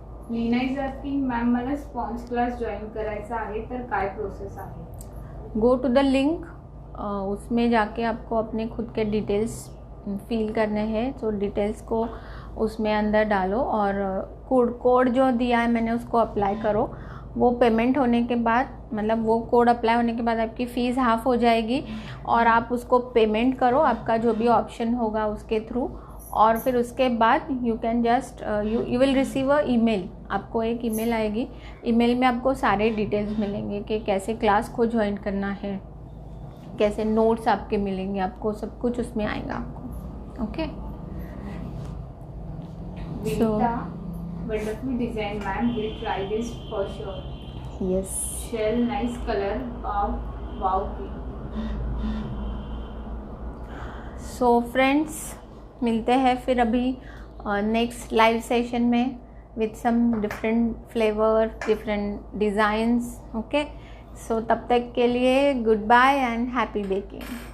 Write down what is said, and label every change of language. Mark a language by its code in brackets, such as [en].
[en] Leena is asking, [mr] ma'am मला sponge class join करायचा आहे तर काय प्रोसेस आहे? [en] go to the link, [hi] उसमें जाके आपको अपने खुद के डिटेल्स फिल करने हैं। तो डिटेल्स को उसमें अंदर डालो और कोड जो दिया है मैंने उसको अप्लाई करो। वो पेमेंट होने के बाद, मतलब वो कोड अप्लाई होने के बाद आपकी फ़ीस हाफ़ हो जाएगी और आप उसको पेमेंट करो आपका जो भी ऑप्शन होगा उसके थ्रू, और फिर उसके बाद [en] You can just you will receive a email. [hi] आपको एक ईमेल आएगी, ईमेल में आपको सारे डिटेल्स मिलेंगे कि कैसे क्लास को ज्वाइन करना है, कैसे नोट्स आपके मिलेंगे, आपको सब कुछ उसमें आएगा आपको। [en] Okay, so wonderful design ma'am, we'll try this for sure. yes, shell nice color, wow [hi] so friends मिलते हैं फिर अभी नेक्स्ट लाइव सेशन में। [en] with some different flavor, different designs. Okay, so [hi] तब तक के लिए [en] goodbye and happy baking.